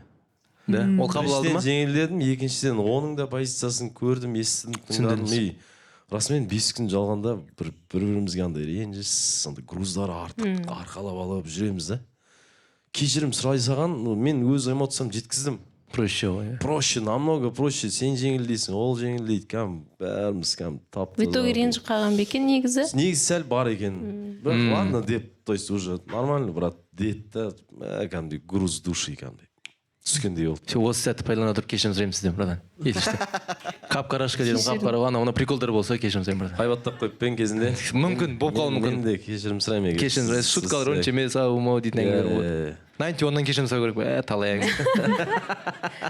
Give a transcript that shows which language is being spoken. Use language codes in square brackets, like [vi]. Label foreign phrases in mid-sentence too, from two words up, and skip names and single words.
[kk] Да, ол қабыл алды ма? Жеңілдедім, екіншіден оның да позициясын көрдім, естідім, тыңдадым. Расымен 5 күн жалғанда бір-бірімізге андай ренжіс, андай груздар артып, арқалап алып жүреміз да. Кешірім сұрай саған, мен өз эмоциям жеткіздім. Проще ғой. [ru] Проще, намного проще. [kk] Сен жеңілдейсің, ол жеңілдейді. Бәріміз таптық. [ru] В итоге [kk] ренжіп қалған ба екен негізі? Негізі сәл бар екен. Бірақ ладно деп, [ru] то есть уже нормально, брат, [kk] деді да, кәдімгідей [ru] груз души [kk] кәдімгідей. Түскендей болды. Осы сәтті пайдалана тұрып кешірім сұраймын сізден, братан. Естішті. Қап-қарашқа дедім, қап-қара, ана приколдар болса кешірім сұраймын, братан. Хайбаттап қойып пен кезінде. Мүмкін, болып қалуы мүмкін. Мен де кешірім сұраймын егер. Кешірім сұрайсыз, шуткалар онша емес, ау-мау дейтін әңгімелер болады. 91-нан кешірім сұрау керек, талай әңгіме.